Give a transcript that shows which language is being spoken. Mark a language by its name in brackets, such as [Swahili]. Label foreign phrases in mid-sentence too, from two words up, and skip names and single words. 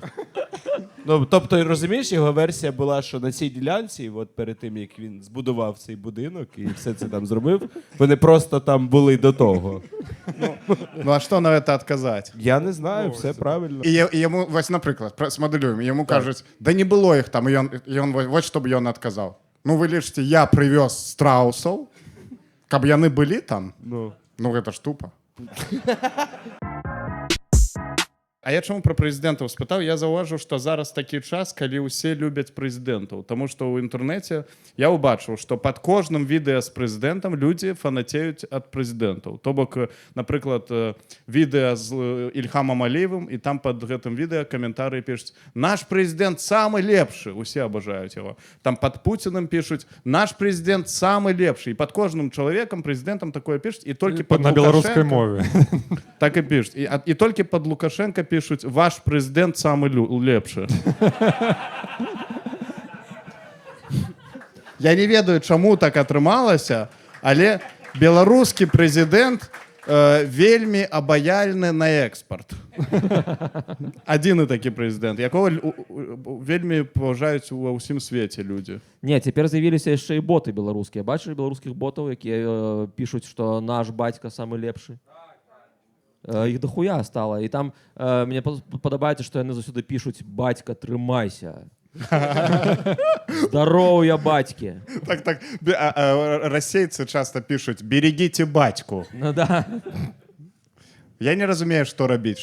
[Ukrainian] Ну, тобто, розумієш, його версія була, що на цій ділянці, от перед тим, як він збудував цей будинок і все це там зробив, вони просто там були до того. Ну а що на це відказати? Я не знаю, все правильно. І йому, ось, наприклад, смоделюємо, йому кажуть, да не було їх там, і він ось що б він відказав. Ну ви лишите, я привез страусів, [Belarusian] каб яны [Ukrainian] були там, ну це ж тупо. [Belarusian] А я чому про прэзідэнтаў спытаў? Я заўважыў, што зараз такі час, калі ўсе любяць прэзідэнтаў. Таму што ў інтэрнэце я ўбачыў, што пад кожным відэа з прэзідэнтам людзі фанацеюць ад прэзідэнтаў. То бок, напрыклад, відэа з Ільхамам Аліевым, і там пад гэтым відэа каментарыі пішуць: «Наш прэзідэнт самы лепшы». Усе абажаюць яго. Там пад Пуцінам пішуць: «Наш прэзідэнт самы лепшы». І пад кожным чалавекам, прэзідэнтам такое пішуць. І толькі пад На беларускай мове. Так і пішуць. І толькі пад Лукашенка пишуть, [Russian] ваш президент самый [Belarusian] лепшы. Я не ведаю, чаму так атрымалася, але беларускі прэзідэнт вельмі абаяльны на экспарт. Адзіны такі прэзідэнт, якого вельмі паважаюць ва ўсім свеце людзі. Не, цяпер з'явіліся яшчэ і боты беларускія. Бачылі беларускіх ботаў, якія пішуць, што наш бацька самы лепшы? Іх дохуя стала. [Ukrainian] І там мені подобається, що вони заўсёды пишуть: [Belarusian] «Батька, трымайся». [Ukrainian] Здоров'я, батьки. Так. [Russian] Расейцы часто пишут: «Берегите батьку». Ну да. [Ukrainian] Я не розумію, що робити.